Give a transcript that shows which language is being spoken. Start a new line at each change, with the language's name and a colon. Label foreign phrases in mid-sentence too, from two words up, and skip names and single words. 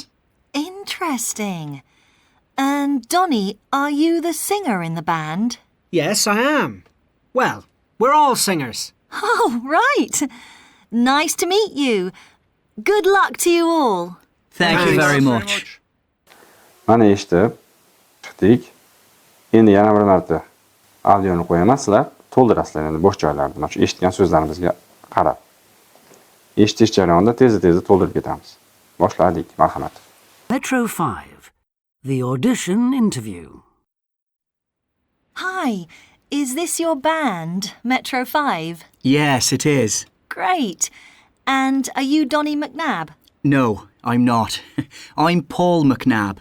English: Interesting. And Donnie, are you the singer in the band? Yes, I am. Well, we're all singers. Oh, right. Nice to meet you. Good luck to you all. Thank you very much.
Uzbek: Mana eshitib chiqdik. Endi yana bir marta audioni qo'yaman, sizlar to'ldirasizlar endi bo'sh joylarni. Mana shu eshitgan so'zlarimizga qarab. Eshitish jarayonida tez-tez to'ldirib ketamiz. Boshladik, marhamat.
English: Metro 5. The audition interview. Hi, is this your band, Metro 5? Yes, it is. Great. And are you Donnie McNabb? No, I'm not. I'm Paul McNabb.